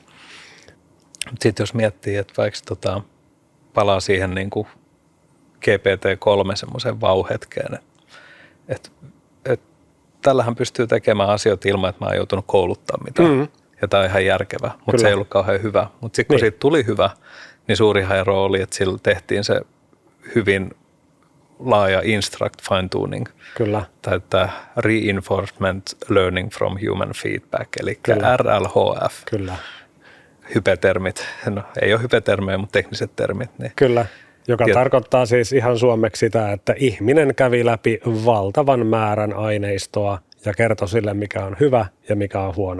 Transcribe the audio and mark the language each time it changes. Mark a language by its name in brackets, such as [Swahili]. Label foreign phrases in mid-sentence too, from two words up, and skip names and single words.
[Finnish] Sitten jos miettii, että vaikka palaa siihen niin kuin GPT-3 semmoisen vau-hetkeen, että tällähän pystyy tekemään asioita ilman, että mä oon joutunut kouluttamaan mitään. Ja tämä on ihan järkevä, mutta se ei ollut kauhean hyvä. Mutta sitten kun siitä tuli hyvä, niin suuri ero oli, että sillä tehtiin se hyvin laaja [English] instruct fine-tuning. [Finnish] Kyllä. Tai tämä [English] reinforcement learning from human feedback, [Finnish] eli RLHF. Kyllä. Hypetermit. No, ei ole hypetermejä, mutta tekniset termit. Niin. Kyllä. Joka tarkoittaa siis ihan suomeksi sitä, että ihminen kävi läpi valtavan määrän aineistoa ja kertoi sille, mikä on hyvä ja mikä on huono.